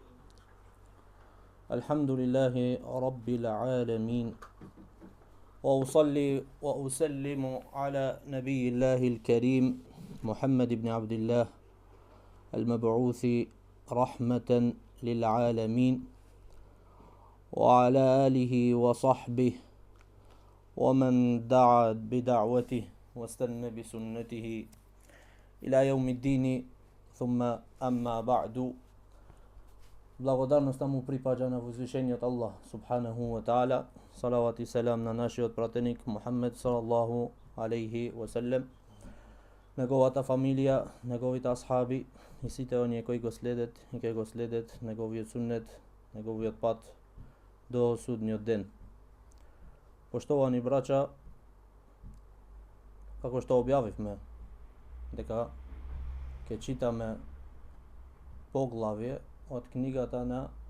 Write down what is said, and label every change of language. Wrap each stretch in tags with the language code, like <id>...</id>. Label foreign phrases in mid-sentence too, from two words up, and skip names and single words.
<ar>الحمد لله رب العالمين، وأصلي وأسلم على نبي الله الكريم محمد بن عبد الله المبعوث رحمة للعالمين، وعلى آله وصحبه ومن دعا بدعوته واستنى بسنته إلى يوم الدين. ثم أما بعد.</ar> <mk>Благодарноста му припаѓа на возвишениот Аллах</mk> <ar>سبحانه وتعالى.</ar> <mk>Салават и селам на нашиот пратеник Мухаммед</mk> <ar>صلى الله عليه وسلم,</ar> <mk>неговата фамилија, неговите асхаби и сите оние кои го следат и кои го следат неговиот суннет, неговиот пат до судниот ден. Поштовани браќа, како што објавивме дека ќе читаме поглавје од книгата на</mk>